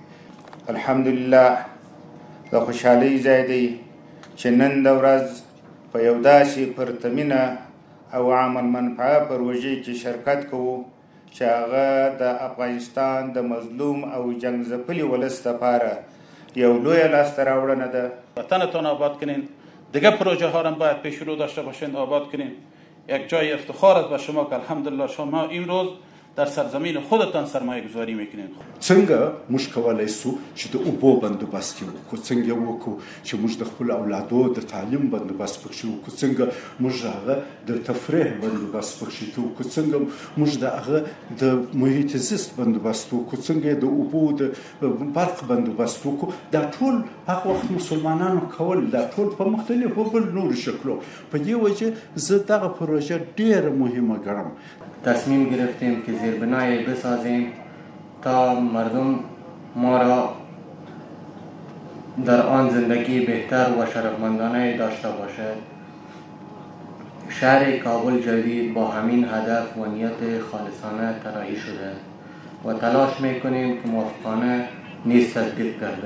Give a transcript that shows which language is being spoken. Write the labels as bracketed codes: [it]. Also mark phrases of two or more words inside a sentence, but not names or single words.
[ps] الحمدلله د خوشحالۍ ځای دی چې نن د ورځ په یو داسې پرتمینه او عام المنفعه پروژې کې شرکت کوو چې هغه د افغانستان د مظلوم او جنگ ځپلي ولس لپاره یو لویه لاسته راوړنه ده. [fa] وطنتان آباد کنین، دیگه پروژه ها هم باید پیش رو داشته باشین، آباد کنین. یک جای افتخار است به شما که الحمدلله شما امروز در سرزمین خودتان سرمایه گذاری میکنین. [ps] څنګه موږ کولای شو چې د اوبو بندوبست وکړو، څنګه وکړو چې موږ د خپل اولادو د تعلیم بندوبست پکښې وکړو، څنګه موږ هغه د تفریح بندوبست پکښې وکړو، څنګه موږ د هغه د محیط زیست بندوبست وکړو، څنګه د اوبو د برق بندوبست وکړو. دا ټول هغه وخت مسلمانانو کول، دا ټول په مختلفو بل نورو شکلو. په دې وجه زه دغه پروژه ډېره مهمه ګڼم. [fa] تصمیم گرفتیم که زیربنای بسازیم تا مردم ما را در آن زندگی بهتر و شرفمندانه داشته باشد. شهر کابل جدید با همین هدف و نیت خالصانه طراحی شده و تلاش میکنیم که موافقانه نیز تطبیق کرده.